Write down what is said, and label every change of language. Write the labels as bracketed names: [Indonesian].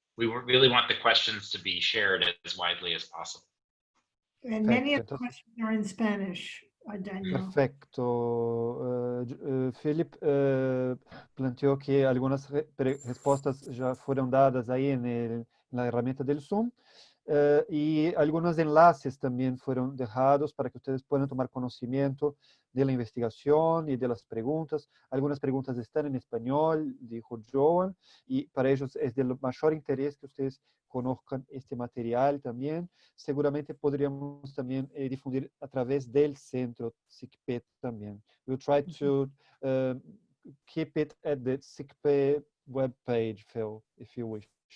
[English] We really want the questions to be shared as widely as possible. And many of the questions are in Spanish, Daniel. [Spanish] Perfecto. Philip planteó que algunas respuestas ya fueron dadas ahí en la herramienta del Zoom. Y algunos enlaces también fueron dejados para que ustedes puedan tomar conocimiento de la investigación y de las preguntas. Algunas preguntas están en español, dijo Joan, y para ellos es de mayor interés que ustedes conozcan este material también. Seguramente podríamos también difundir a través del centro SICP también. [English] We'll try to keep it at the SICP webpage, Phil, if you wish.